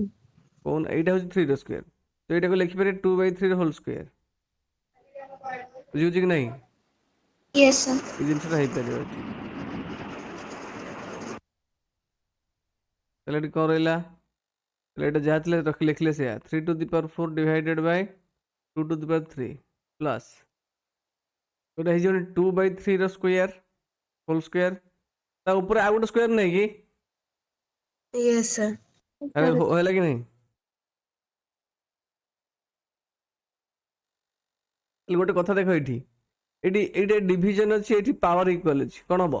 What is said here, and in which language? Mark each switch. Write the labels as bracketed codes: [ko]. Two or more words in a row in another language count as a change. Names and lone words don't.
[or] କହୁନ, ଏଇଟା ହଉଛି 3 ର ସ୍କୋୟାର, ତ ଏଇଟାକୁ ଲେଖିପାରିବେ 2/3 ର [en] whole square. [or] ବୁଝିଉଛି କି ନାହିଁ? [en] yes sir. [or] ଏଇ ଜିନିଷଟା ହେଇପାରିବ ଏଠି। ତାହେଲେ ଏଠି କ'ଣ ରହିଲା? ତାହେଲେ ଏଇଟା ଯାହା ଥିଲା ଲେଖିଲେ ସେଇଆ, [en] 3 to the power 4 divided by 2 to the power 3 [or] ପ୍ଲସ୍, ଏଇଟା ହେଇଯିବନି 2/3 ର [en] square whole square. [or] ତା ଉପରେ ଆଉ ଗୋଟେ ସ୍କୋୟାର ନାହିଁ କି? [en] yes sir. [or] ଆରେ ହେଲା କି ନାହିଁ? ହେଲେ ଗୋଟେ କଥା ଦେଖ, ଏଇଟା ଡିଭିଜନ ଅଛି, ଏଠି [en] power equal [or] ଅଛି, କ'ଣ ହବ?